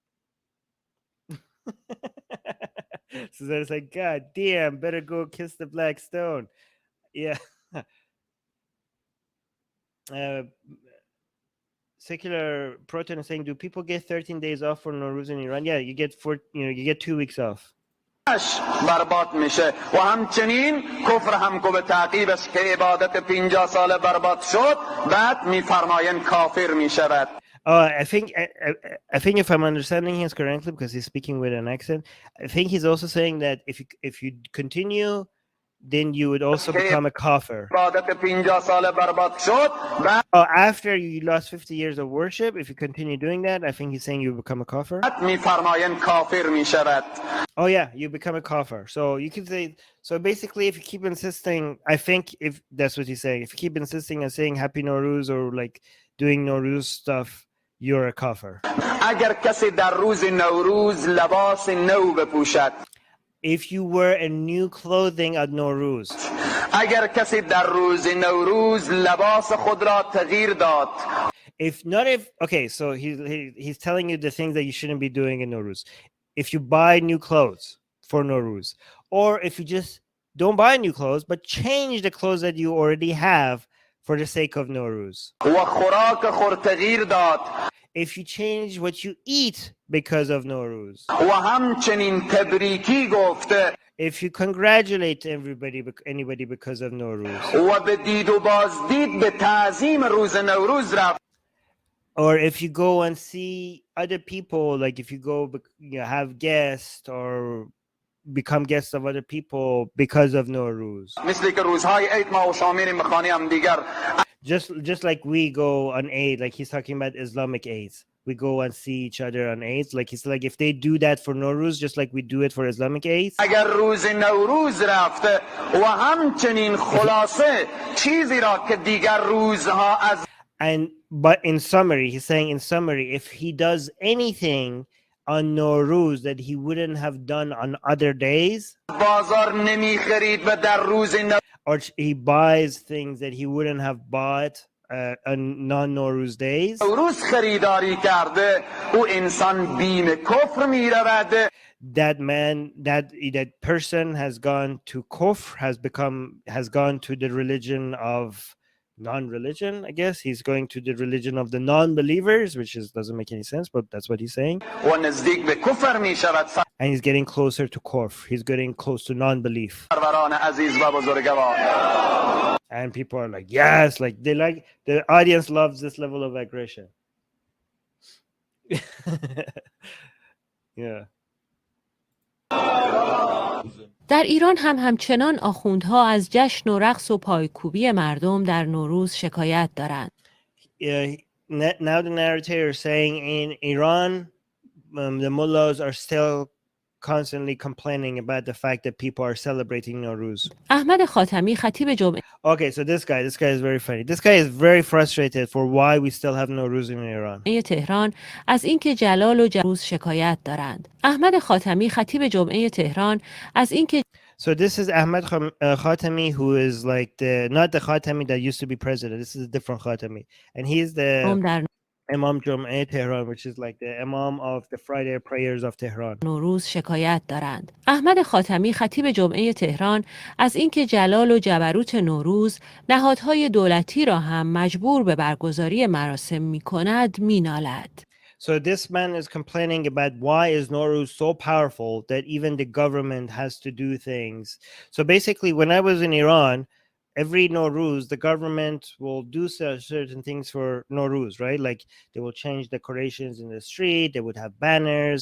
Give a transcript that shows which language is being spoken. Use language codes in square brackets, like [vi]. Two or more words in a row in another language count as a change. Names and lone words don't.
[en] So then it's like, God damn, better go kiss the black stone. Yeah. Secular Proton is saying, do people get 13 days off for Nowruz in Iran? Yeah, you get 2 weeks off. [fa] برباد میشه و همچنین کفر هم کو به تعقیبش که عبادت 50 سال برباد شد، بعد میفرماین کافر میشود. [en] I think if I'm understanding him correctly, because he's speaking with an accent, I think he's also saying that if you continue, then you would also become a kafir. [fa] عبادت 50 سال برباد شد. [en] After you lost 50 years of worship, if you continue doing that, I think he's saying you become a kafir. [fa] میفرماین کافر میشود. [en] Oh yeah, you become a kafir. So you can say, so basically if you keep insisting, I think if that's what he's saying, if you keep insisting and saying Happy Nowruz or like doing Nowruz stuff, you're a kafir. [fa] اگر کسی در روز نوروز لباس نو بپوشد، [en] if you wear a new clothing at Nowruz, [fa] اگر کسی در روز نوروز لباس خود را تغییر داد، [en] okay, so he's telling you the things that you shouldn't be doing in Nowruz. If you buy new clothes for Nowruz, or if you just don't buy new clothes but change the clothes that you already have for the sake of Nowruz. [fa] و خوراک خود تغییر داد، [en] if you change what you eat because of Nowruz, [fa] و همچنین تبریکی گفته، [en] if you congratulate anybody because of Nowruz, [fa] و به دید و بازدید به تعظیم روز نوروز رفت، [en] or if you go and see other people, like if you go have guests or become guests of other people because of Nowruz, [fa] مثل که روزهای عید ما و شامیر مخانی هم دیگر، [en] just like we go on Eid, like he's talking about Islamic Eids, we go and see each other on Eids, like he's like if they do that for Nowruz just like we do it for Islamic Eids. [fa] اگر روز نوروز رفته و همچنین خلاصه چیزی را که دیگر روزها از [en] but in summary, he's saying in summary, if he does anything on Nowruz that he wouldn't have done on other days, [fa] بازار نمی خرید و در روز [en] or he buys things that he wouldn't have bought on non-Nowruz days, [fa] نوروز خریداری کرده، او انسان بیم کفر می رود. [en] that man, that person has gone to kufr, has gone to the religion of non-religion. I guess he's going to the religion of the non-believers, which doesn't make any sense, but that's what he's saying. [fa] و نزدیک به کفر می شود. [en] And he's getting closer to kufr. He's getting close to non-belief. [fa] سروران عزیز و بزرگوار، [en] And people are like, yes, like the audience loves this level of aggression. Yeah. [fa] در ایران هم همچنان آخوندها از جشن و رقص و پایکوبی مردم در نوروز شکایت دارند. [en] Now the narrator is saying in Iran, the mullahs are still constantly complaining about the fact that people are celebrating Nowruz. [fa] احمد خاتمی خطیب جمعه [en] Okay, so this guy is very funny. This guy is very frustrated for why we still have Nowruz in Iran. [fa] تهران از اینکه جلال و جروز شکایت دارند. احمد خاتمی خطیب جمعه تهران از اینکه [en] So this is Ahmad Khatami, who is like not the Khatami that used to be president. This is a different Khatami. And he's the [fa] در [en] Imam Jum'ah Tehran, which is like the Imam of the Friday prayers of Tehran. [fa] نوروز شکایت دارند. احمد خاتمی خطیب جمعه تهران از اینکه جلال و جبروت نوروز نهادهای دولتی را هم مجبور به برگزاری مراسم می‌کند می‌نالد. [en] So this man is complaining about why is Nowruz so powerful that even the government has to do things. So basically, when I was in Iran, every Nowruz, the government will do certain things for Nowruz, right? Like they will change decorations in the street. They would have banners.